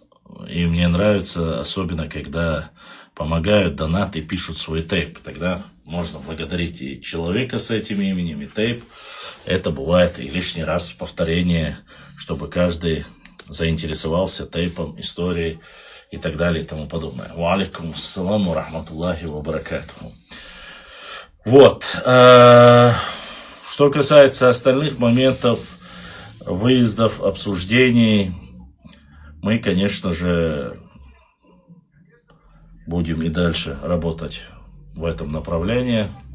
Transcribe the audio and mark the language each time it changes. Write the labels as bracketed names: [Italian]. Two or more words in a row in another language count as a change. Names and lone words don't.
[Russian] И мне нравится, особенно когда помогают, донаты, пишут свой тейп. Тогда можно благодарить и человека с этим именем, и тейп. Это бывает и лишний раз повторение, чтобы каждый заинтересовался тейпом, историей и так далее и тому подобное. [Arabic] وعليكم السلام ورحمة الله وبركاته. [Russian] Вот. Что касается остальных моментов, выездов, обсуждений, мы, конечно же, будем и дальше работать в этом направлении.